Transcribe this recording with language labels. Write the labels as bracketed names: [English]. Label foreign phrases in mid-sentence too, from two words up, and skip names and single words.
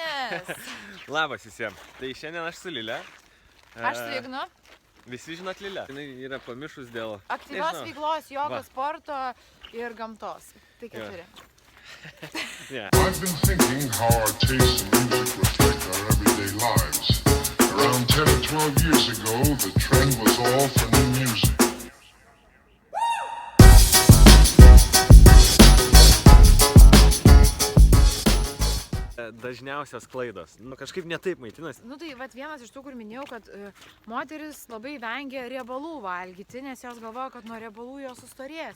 [Lithuanian] Labas. Labas visiems. Tai šiandien aš su Lile. Aš su Ignu. Visi žinot Lilę. Jis yra pamišus dėl... Aktyvios veiklos, jogos, sporto ir gamtos. Tai keturi. [English] Yeah. I've been thinking how our taste in music reflect our everyday lives. Around 10 or 12 years ago, the trend was all for new music. [Lithuanian] Dažniausios klaidos. Kažkaip netaip maitinasi. Tai vienas iš tų, kur minėjau, kad moteris labai vengia riebalų valgyti, nes jos galvoja, kad nuo riebalų jos sustorės.